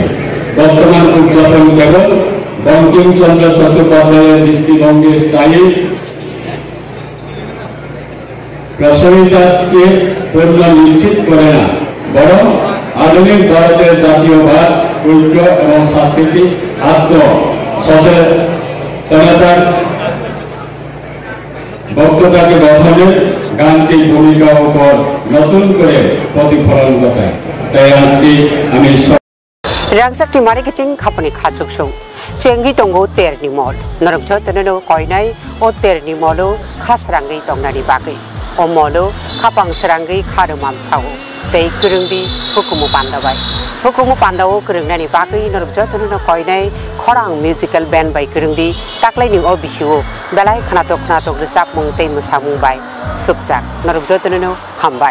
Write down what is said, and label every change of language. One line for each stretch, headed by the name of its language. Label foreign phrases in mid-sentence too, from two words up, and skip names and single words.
Bangla: বর্তমান উদযাপন কেবল বঙ্কিমচন্দ্র চট্টোপাধ্যায়ের দৃষ্টিভঙ্গির স্থায়ী প্রাসঙ্গিকতাকে পূর্ণ নিশ্চিত করে না, বরং আধুনিক ভারতের জাতীয়বাদ, ঐক্য এবং সাংস্কৃতিক আত্মসচেতনতার বক্তব্যকে গঠনের গান্তিক ভূমিকার উপর নতুন করে প্রতিফলন ঘটায়। তাই আজকে আমি
Kok Borok: Rangsak ti mari kicing khapani khachuk sung chengi tongo ter ni mol norok jho teneno koinai o ter ni molo khasrangi tongnani bagai o molo khapang srangi kharumam chao tei kurungdi hukumu pandao kurungnani bagai norok jho teneno koinai khorang
English: musical band
Kok Borok: bai kurungdi taklai ni o bisiu belai khnatok resap mung tei musamung bai subjak norok jho teneno hambai